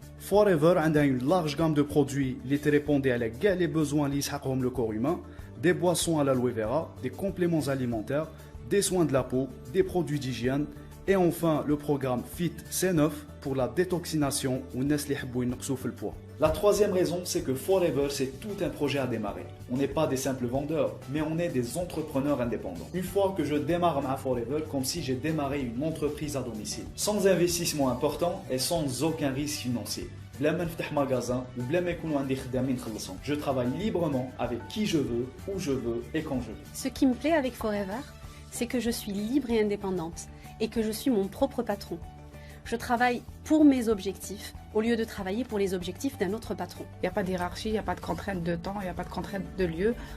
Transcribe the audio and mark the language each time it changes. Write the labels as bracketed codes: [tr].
[fr] Forever a une large gamme de produits qui répondent à les besoins liés le corps humain, des boissons à l'aloe vera, des compléments alimentaires, des soins de la peau, des produits d'hygiène, et enfin le programme Fit C9 pour la détoxination ou le poids. La troisième raison, c'est que Forever, c'est tout un projet à démarrer. On n'est pas des simples vendeurs, mais on est des entrepreneurs indépendants. Une fois que je démarre ma Forever, comme si j'ai démarré une entreprise à domicile, sans investissement important et sans aucun risque financier. [ar] بلا ما نفتح magasin ou بلا ما يكونوا عندي خدامين نخلصهم. [fr] Je travaille librement avec qui je veux, où je veux et quand je veux. Ce qui me plaît avec Forever, c'est que je suis libre et indépendante et que je suis mon propre patron. Je travaille pour mes objectifs au lieu de travailler pour les objectifs d'un autre patron. Il n'y a pas d'hierarchie, il n'y a pas de contrainte de temps, il n'y a pas de contrainte de lieu.